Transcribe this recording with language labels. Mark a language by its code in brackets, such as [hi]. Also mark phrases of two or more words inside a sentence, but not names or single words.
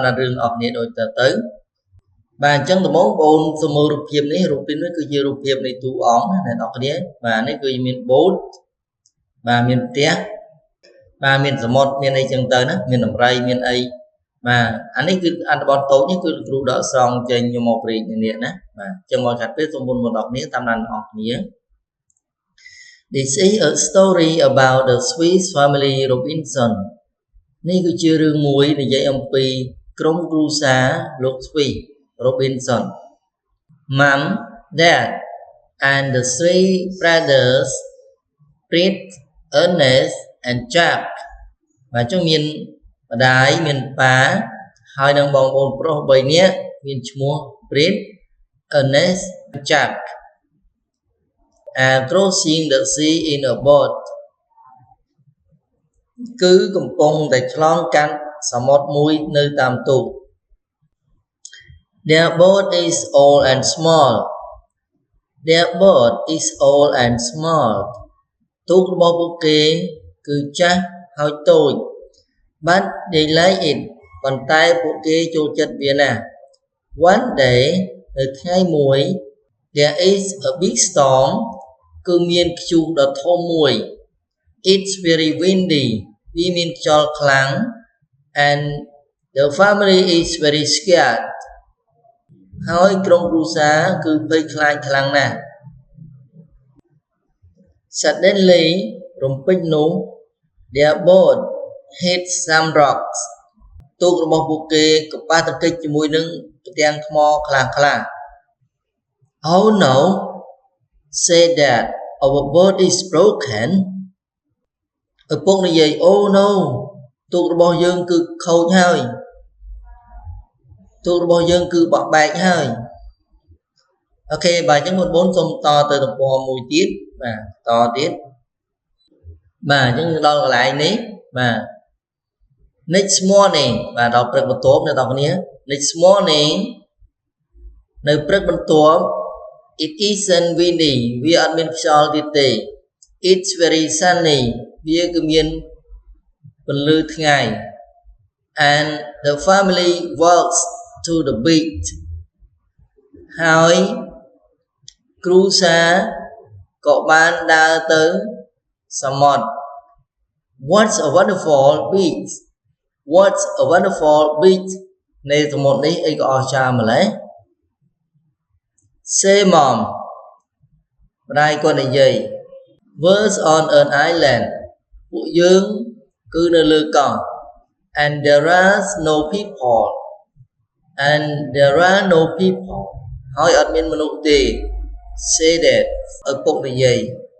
[km] ដានរឿងអរគ្នាដូចទៅបាទអញ្ចឹងដំបូងបងប្អូនសូមមើលរូបភាពនេះគឺជារូបភាពនៃទូអង្គណាអ្នកនរគ្នាបាទនេះគឺមាន boat បាទ មានផ្ទះបាទមានសមុទ្រមានអីចឹងទៅណាមានដំរីមានអីបាទអានេះគឺអត្ថបទតូចនេះគឺលោកគ្រូ ដកស្រង់ចេញយកមកព្រៀងនេះណាបាទអញ្ចឹងមកខាត់ពេលសូមបងប្អូនអរគ្នា តាមដានអរគ្នា [en] This is a story about the Swiss family Robinson [km] នេះគឺជារឿងមួយនិយាយអំពីក្រុមគ្រួសារលោក Swiss Robinson [en] Mom, Dad and the three brothers Fritz, Ernest and Jack [km] បាទចុះមានម្ដាយមានប៉ាហើយនឹងបងប្អូនប្រុស3នាក់មានឈ្មោះ Fritz, Ernest and Jack [en] and crossing the sea in a boat [km] គឺកំពុងតែឆ្លងកាត់សមុទ្រមួយនៅតាមទូក [en] Their boat is old and small [km] ទូករបស់ពួកគេគឺចាស់ហើយតូច But [en] they like it [km] ប៉ុន្តែពួកគេចូលចិត្តវាណាស់ [en] One day [km] នៅថ្ងៃមួយ [en] there is a big storm [km] គឺមានព្យុះដ៏ធំមួយ [en] It's very windy [km] វាមានខ្យល់ខ្លាំង [en] and the family is very scared [km] ហើយក្រុមគ្រួសារគឺភ័យខ្លាចខ្លាំងណាស់ Suddenly រំពេចនោះ [en] their boat hit some rocks [km] ទូករបស់ពួកគេក៏ប៉ះទង្គិចជាមួយនឹងផ្ទាំងថ្មខ្លះ [en] Oh no said that our boat is broken [km] ឪពុកនិយាយ [en] Oh no [km] ទូករបស់យើងគឺខូចហើយទូក របស់យើងគឺបោះបែកហើយអូខេបាទអញ្ចឹងបងប្អូនសូមតទៅទំព័រមួយទៀតបាទ តទៀតបាទអញ្ចឹងដល់កន្លែងនេះបាទ [en] Next morning [km] បាទដល់ព្រឹកបន្ទា ប់អ្នកនរគ្នា [en] Next morning [km] នៅព្រឹកបន្ទាប់ [en] It isn't windy [km] វាអត់មានខ្យល់ទៀតទេ [en] It's very sunny [km] វាគឺមានពន្លឺថ្ងៃ [en] and the family walks to the beach [km] ហើយគ្រួសារក៏បានដើរទៅសមុទ្រ [en] What's a wonderful beach [km] នៃសមុទ្រនេះអីក៏អស្ចារ្យម្ល៉េះ [en] Say mom [km] ម្ដាយគាត់និយាយ [en] We're on an island [km] ពួកយើងគឺនៅលើកោះ [en] and there are no people [km] ហើយអត់មានមនុស្សទេ [en] Say that [km] ឪពុកនិយាយ